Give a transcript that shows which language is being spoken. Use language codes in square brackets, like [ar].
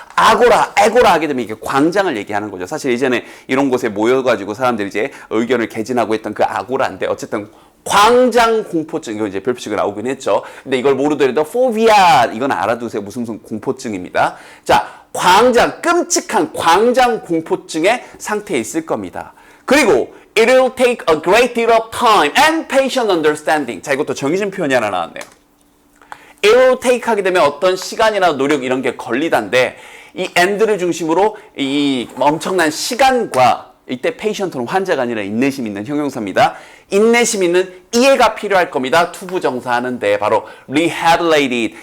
[ko] agora 하게 되면 이게 광장을 얘기하는 거죠. 사실 예전에 이런 곳에 모여가지고 사람들이 이제 의견을 개진하고 했던 그 agora인데 어쨌든 광장 공포증, 이거 이제 별표식으로 나오긴 했죠. 근데 이걸 모르더라도 phobia, 이건 알아두세요. 무슨 공포증입니다. 자, 광장, 끔찍한 광장 공포증의 상태에 있을 겁니다. [en] 그리고 it will take a great deal of time and patient understanding. [ko] 자, 이것도 정의진 표현이 하나 나왔네요. [en] it will take [ko] 하게 되면 어떤 시간이나 노력 이런 게 걸리단데 이 and를 중심으로 이 엄청난 시간과 이때 patient는 환자가 아니라 인내심 있는 형용사입니다. 인내심 있는 이해가 필요할 겁니다. 투부정사하는데 바로 rehabilitate.